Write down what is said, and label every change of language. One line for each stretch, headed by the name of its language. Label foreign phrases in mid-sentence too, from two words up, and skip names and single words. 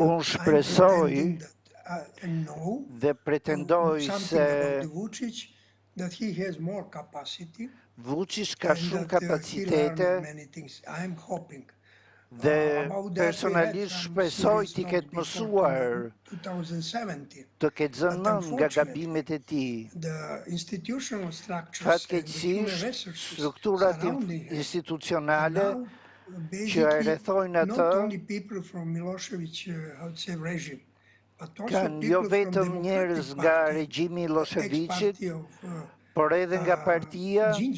Albanian: Unë shpresoj dhe pretendoj se
English: that he has more capacity.
Albanian: Vučić ka shumë kapacitete dhe personalisht shpresoj t'i ketë mësuar të ketë zënë mend nga gabimet e tij. Fatkeqësisht, strukturat institucionale që e rrethojnë atë kanë jo vetëm njerëz nga regjimi i Miloševićit, por edhe nga partia